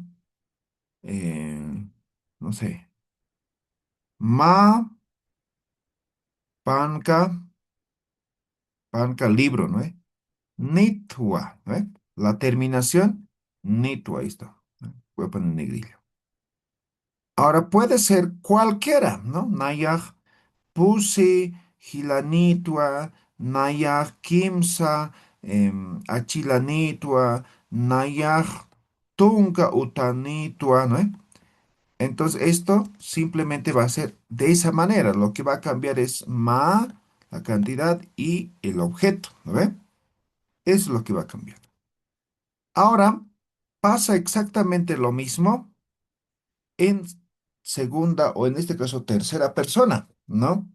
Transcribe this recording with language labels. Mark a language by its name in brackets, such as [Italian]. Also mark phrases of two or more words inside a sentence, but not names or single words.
[Spanish] Eh, no sé. [Aymara] Ma, panca, panca, [Spanish] libro, ¿no? Nitwa, ¿no? La terminación, nitwa, ahí está. ¿No? Voy a poner negrilla. Ahora puede ser cualquiera, ¿no? [Aymara] Nayaj, pusi, hilanitwa, nayaj, kimsa, achilanitwa, nayaj, tunka, utanitwa, [Spanish] ¿no? Entonces esto simplemente va a ser de esa manera. Lo que va a cambiar es ma, la cantidad y el objeto, ¿no ve? Eso es lo que va a cambiar. Ahora pasa exactamente lo mismo en segunda o en este caso tercera persona, ¿no?